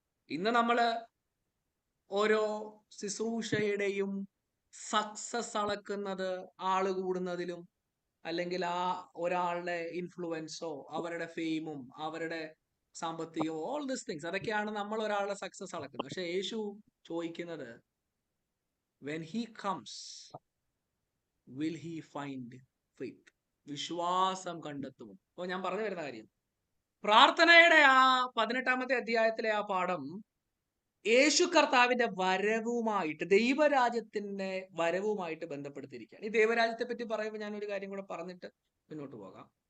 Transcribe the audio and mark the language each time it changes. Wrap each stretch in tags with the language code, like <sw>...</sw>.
<ml>ഇന്ന് നമ്മള് ഓരോ ശുശ്രൂഷയുടെയും സക്സസ് അളക്കുന്നത് ആള് കൂടുന്നതിലും, അല്ലെങ്കിൽ ആ ഒരാളുടെ ഇൻഫ്ലുവൻസോ അവരുടെ ഫെയിമും അവരുടെ സാമ്പത്തികമോ,</ml> <en>all this things,</en> <ml>അതൊക്കെയാണ് നമ്മൾ ഒരാളുടെ സക്സസ് അളക്കുന്നത്. പക്ഷെ യേശു ചോദിക്കുന്നത്</ml> <en>when he comes will he find faith?</en> <ml>വിശ്വാസം കണ്ടെത്തുമോ? അപ്പോൾ ഞാൻ പറഞ്ഞു വരുന്ന കാര്യം, പ്രാർത്ഥനയുടെ ആ 18 അധ്യായത്തിലെ ആ പാഠം യേശു കർത്താവിന്റെ വരവുമായിട്ട്, ദൈവരാജ്യത്തിന്റെ വരവുമായിട്ട് ബന്ധപ്പെടുത്തിയിരിക്കുകയാണ്. ഈ ദൈവരാജ്യത്തെ പറ്റി പറയുമ്പോൾ ഞാൻ ഒരു കാര്യം കൂടെ പറഞ്ഞിട്ട് മുന്നോട്ട് പോകാം.</ml>